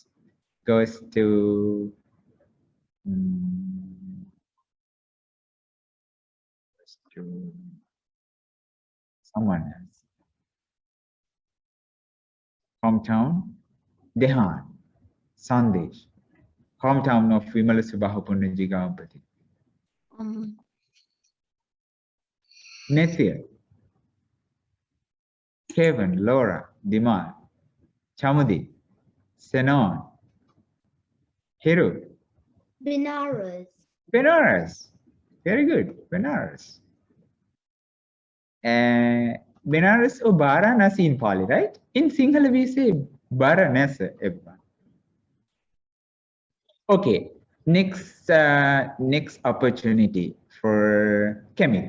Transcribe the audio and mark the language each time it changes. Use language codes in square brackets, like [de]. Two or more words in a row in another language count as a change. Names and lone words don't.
[en] Goes to someone else. Hometown, Dehan, Sandesh. Hometown of Vimala, Subahu, Punnaji, Gawampati. Nethia, Kevin, Laura, Dimal, Chamudi, Senon, Hiru. Benares. Benares. Very good. Benares. Benares or Varanasi in Pali, right? In Sinhala we say Varanasi. Okay. Next opportunity for Kemit.